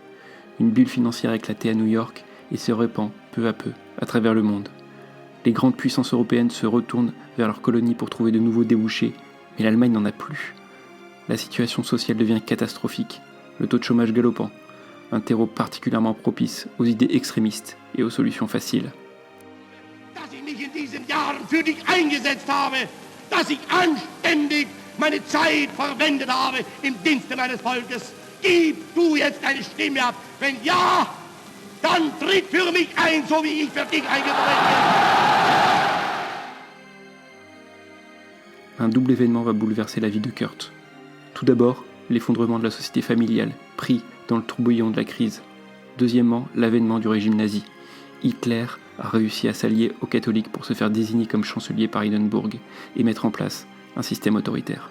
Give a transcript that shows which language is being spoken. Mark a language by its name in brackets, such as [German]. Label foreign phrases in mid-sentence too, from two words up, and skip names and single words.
[French] Une bulle financière éclatée à New York et se répand peu à peu à travers le monde. Les grandes puissances européennes se retournent vers leurs colonies pour trouver de nouveaux débouchés, mais l'Allemagne n'en a plus. La situation sociale devient catastrophique, le taux de chômage galopant, un terreau particulièrement propice aux idées extrémistes et aux solutions faciles. [German] Dass ich anständig meine Zeit verwendet habe im Dienste meines Volkes. Gib du jetzt deine Stimme ab. Wenn ja, dann tritt für mich ein, so wie ich für dich eingetreten bin. [French] Un double événement va bouleverser la vie de Kurt. Tout d'abord, l'effondrement de la société familiale, pris dans le tourbillon de la crise. Deuxièmement, l'avènement du régime nazi. Hitler a réussi à s'allier aux catholiques pour se faire désigner comme chancelier par Hindenburg et mettre en place un système autoritaire.